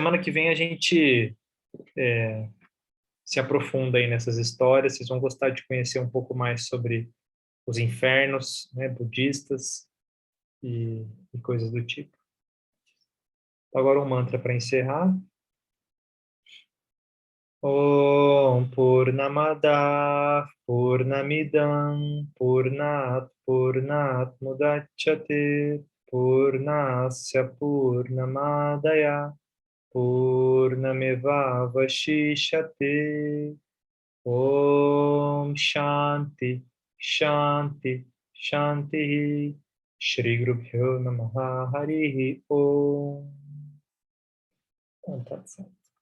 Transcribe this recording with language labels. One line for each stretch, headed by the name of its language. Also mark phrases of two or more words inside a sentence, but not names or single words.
Portuguese: Semana que vem a gente se aprofunda aí nessas histórias. Vocês vão gostar de conhecer um pouco mais sobre os infernos, né, budistas e coisas do tipo. Agora um mantra para encerrar.
Sanskrit: Om Purnamada Purnamidam Purnat Purnat Mudachyate Purnasya Purnamadaya Purnameva Vashishate. Om Shanti Shanti Shanti. Shri Guru Pyo Namaha Harihi Om.
Portuguese: Então, tá certo.